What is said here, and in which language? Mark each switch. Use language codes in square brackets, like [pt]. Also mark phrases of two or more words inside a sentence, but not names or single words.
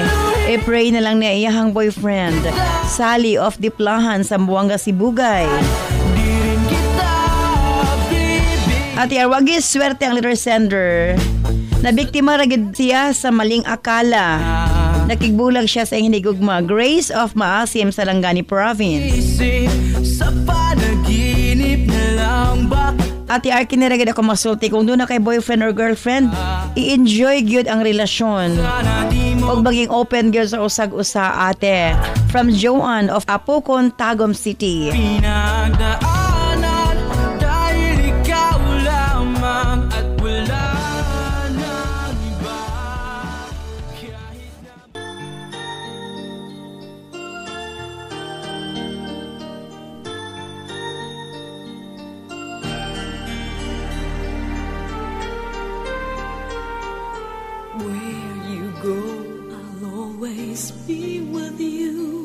[ceb] I-pray na lang niya iyahang boyfriend. Sally of Diplahan, Zamboanga, Sibugay. Ate Ar, wagi swerte ang letter sender. Nabiktima ragid siya sa [tl] maling akala. [ceb] Nakigbulag siya sa hinigugma. Grace of Maasim sa Langani Province. [tl] Isip sa panaginip na lang ba? [ceb] Ate Ar, kiniragid ako masulti. Kung doon na kay [en] boyfriend or girlfriend, [ceb] i-enjoy gyud ang relasyon. [tl] Sana di mo Huwag maging [ceb] open gyud sa usag-usa, ate. [en] From Joanne of Apocon, Tagum City. [tl] pinagdaanan dahil ikaw lamang at wala nang iba. Kahit na [en] Where you go, I'll always be with you.